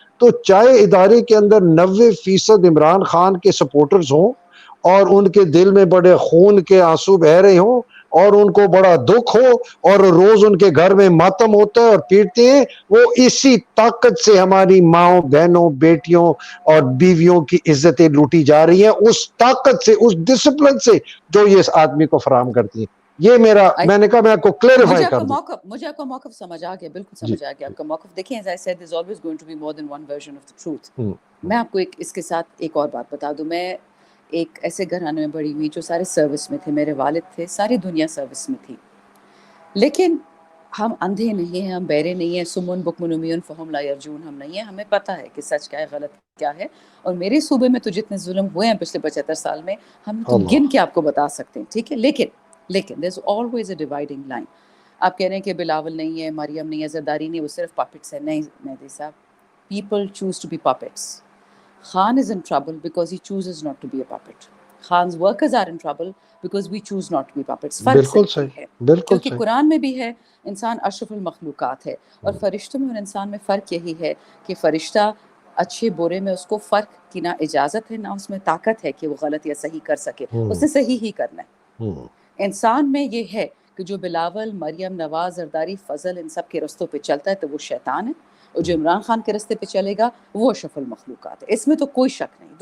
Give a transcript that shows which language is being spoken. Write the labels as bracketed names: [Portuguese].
[Urdu] تو چاہے ادارے کے اندر 90% عمران خان کے سپورٹرز ہوں اور ان کے دل میں بڑے خون کے آنسو بہ رہے ہوں اور ان کو بڑا دکھ ہو اور روز ان کے گھر میں ماتم ہوتا ہے اور پیٹتے ہیں, وہ اسی طاقت سے ہماری ماؤں بہنوں بیٹیوں اور بیویوں کی عزتیں لوٹی جا رہی ہیں, اس طاقت سے, اس ڈسپلن سے جو یہ اس آدمی کو فراہم کرتی ہیں. یہ میرا, میں نے کہا میں آپ کو کلیریفائی کر دوں. مجھے آپ کا موقف سمجھ آ گیا, بالکل جی سمجھ آ گیا آپ کا موقف. دیکھیں, [English] as I said, there's always going to be more than one version of the truth. ہوں [Urdu] میں آپ کو اس کے ساتھ ایک اور بات بتا دوں. میں ایک ایسے گھرانے میں بڑی ہوئی جو سارے سروس میں تھے, میرے والد تھے, ساری دنیا سروس میں تھی, لیکن ہم اندھے نہیں ہیں, ہم بہرے نہیں ہیں, [Arabic] سمن بکمن عمیٌ فہم لا یرجون [Urdu] ہم نہیں ہیں. ہمیں پتہ ہے کہ سچ کیا ہے, غلط کیا ہے. اور میرے صوبے میں تو جتنے ظلم ہوئے ہیں پچھلے 75 سال میں, ہم تو اللہ گن کے آپ کو بتا سکتے ہیں, ٹھیک ہے. لیکن [English] there's always a dividing line. [Urdu] آپ کہہ رہے ہیں کہ بلاول نہیں ہے, مریم نہیں ہے, زرداری نہیں, وہ صرف puppets ہے. نہیں [English] مہدی صاحب, people choose to be puppets. Khan is in trouble because he chooses not to be a puppet. Khan's workers are in trouble because we choose not to be puppets. [Urdu] فرق بالکل صرف صحیح, یہ ہے, بالکل کیونکہ صحیح. قرآن میں بھی ہے انسان اشرف المخلوقات ہے, اور فرشتوں میں اور انسان میں فرق یہی ہے کہ فرشتہ اچھے برے میں اس کو فرق کی نہ اجازت ہے, نہ اس میں طاقت ہے کہ وہ غلط یا صحیح کر سکے, اس نے صحیح ہی کرنا ہے. انسان میں یہ ہے کہ جو بلاول, مریم, نواز, زرداری, فضل ان سب کے رستوں پہ چلتا ہے تو وہ شیطان ہے, اور جو عمران خان کے رستے پہ چلے گا وہ اشرف المخلوقات ہے. اس میں تو کوئی شک نہیں.